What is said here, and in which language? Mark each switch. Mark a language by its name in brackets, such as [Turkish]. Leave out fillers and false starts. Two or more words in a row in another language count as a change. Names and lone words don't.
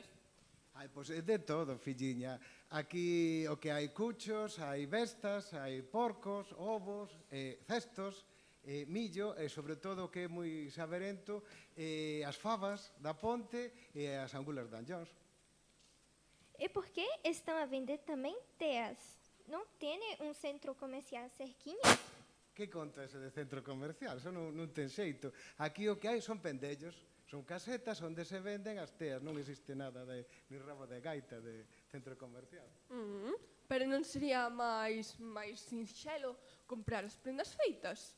[Galician] Ai, pois é de todo, filliña. Aquí o que hai cuchos, hai bestas, hai porcos, ovos, cestos, millo e, sobre todo, o que é moi saberento, as favas da ponte e as angulas de Anllóns. [Portuguese] E por que estão a vender também teas? Não tem um centro comercial cerquinho? [Galician] Que conta ese de centro comercial? Eso non ten xeito. Aquí o que hai son pendellos, son casetas onde se venden as teas. Non existe nada de ni rabo de gaita de centro comercial. Pero non sería máis sinxelo comprar as prendas feitas?